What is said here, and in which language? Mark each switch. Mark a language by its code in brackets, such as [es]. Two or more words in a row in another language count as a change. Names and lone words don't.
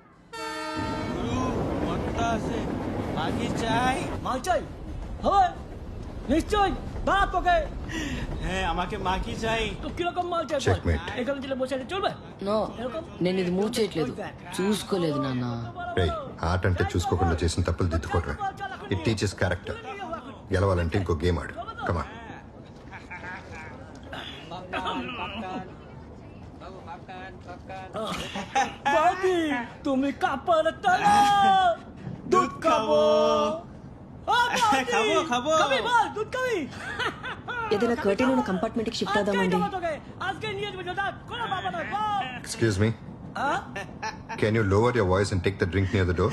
[te] నో, నేను ఇది మూవ్ చేయట్లేదు, చూసుకోలేదు నాన్న. రేయ్, ఆట అంటే చూసుకోకుండా చేసిన తప్పులు దిద్దుకోవటమే. [en] It teaches character. [te] గెలవాలంటే ఇంకో గేమ్ ఆడు. కమా. तुम्ही कापड तला दूध खावो खावो दूध खावी ఏదైనా కర్టెన్ ఉన్న కంపార్ట్మెంట్ కి షిఫ్ట్ అవుదామండి. [en] Excuse me. Can you lower your voice and take the drink near the door?